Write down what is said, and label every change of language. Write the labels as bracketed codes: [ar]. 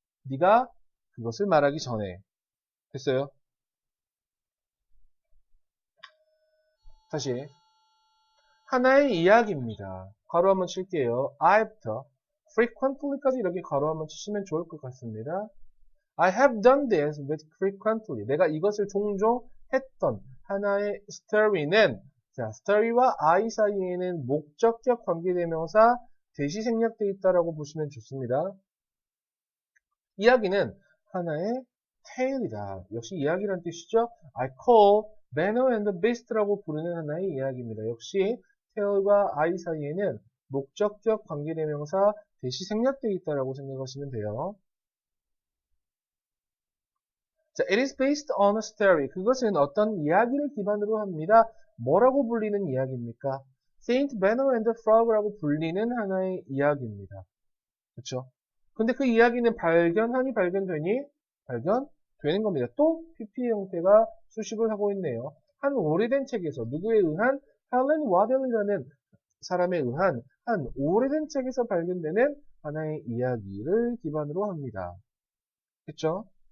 [ko] 네가 그것을 말하기 전에. 됐어요? 다시 하나의 이야기입니다. 가로 한번 칠게요. I'부터 frequently까지 이렇게 가로 한번 치시면 좋을 것 같습니다. [en] I have done this with frequently. [ko] 내가 이것을 종종 했던 하나의 story는 자, story와 I 사이에는 목적격 관계대명사 대시 생략되어 있다라고 보시면 좋습니다. 이야기는 하나의 tale이다. 역시 이야기란 뜻이죠. [en] I call Banner and the Beast라고 [ko] 부르는 하나의 이야기입니다. 역시 tale과 I 사이에는 목적격 관계대명사 대시 생략되어 있다라고 생각하시면 돼요. [en] 자, it is based on a story. [ko] 그것은 어떤 이야기를 기반으로 합니다. 뭐라고 불리는 이야기입니까? Saint Banner and the Frog라고 불리는 하나의 이야기입니다. 그렇죠? 근데 그 이야기는 발견하니 발견되니? 발견되는 겁니다. 또 PP 형태가 수식을 하고 있네요. 한 오래된 책에서 누구에 의한 헬렌 와델이라는 사람에 의한 한 오래된 책에서 발견되는 하나의 이야기를 기반으로 합니다. 그렇죠?